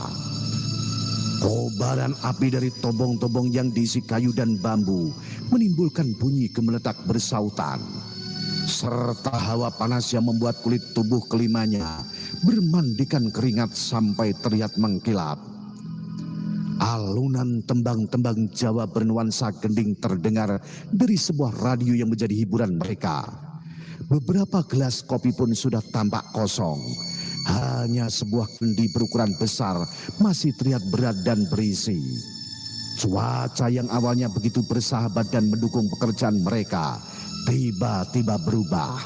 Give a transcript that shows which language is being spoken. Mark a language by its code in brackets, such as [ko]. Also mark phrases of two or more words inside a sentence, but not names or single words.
[id] Kobaran api dari tobong-tobong yang diisi kayu dan bambu menimbulkan bunyi gemeletak bersautan. Serta hawa panas yang membuat kulit tubuh kelimanya bermandikan keringat sampai terlihat mengkilap. Alunan tembang-tembang Jawa bernuansa gending terdengar dari sebuah radio yang menjadi hiburan mereka. Beberapa gelas kopi pun sudah tampak kosong. Hanya sebuah kendi berukuran besar masih terlihat berat dan berisi. Cuaca yang awalnya begitu bersahabat dan mendukung pekerjaan mereka tiba-tiba berubah.